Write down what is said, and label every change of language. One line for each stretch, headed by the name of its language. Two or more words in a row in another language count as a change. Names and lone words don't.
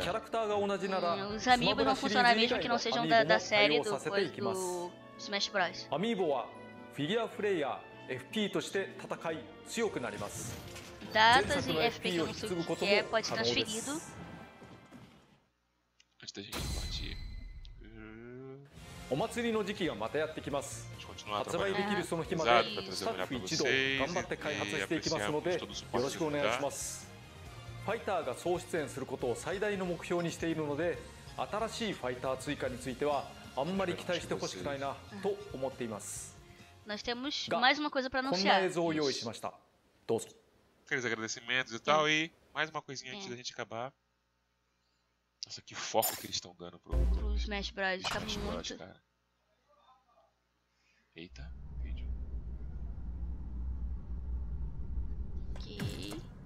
Portuguese: Os amigos vão funcionar mesmo que não sejam da série do Smash Bros. Datas e FP que eu não sei o que é, pode ser transferido. Antes da gente partir.
Japanese: お祭りの時期がまたやってきます。発売できるその日までスタッフ一同頑張って開発していきますのでよろしくお願いします。ファイターが総出演することを最大の目標にしているので、新しいファイター追加についてはあんまり期待してほしくないなと思っています。
Portuguese: Nós temos mais uma coisa para anunciar.
Japanese: こんな映像を用意しました。どうぞ。
Portuguese: Aqueles agradecimentos e tal, e mais uma coisinha antes da gente acabar. Nossa, que foco que eles estão dando pro Smash Bros. Tá muito. Cara. Eita, vídeo. Ok.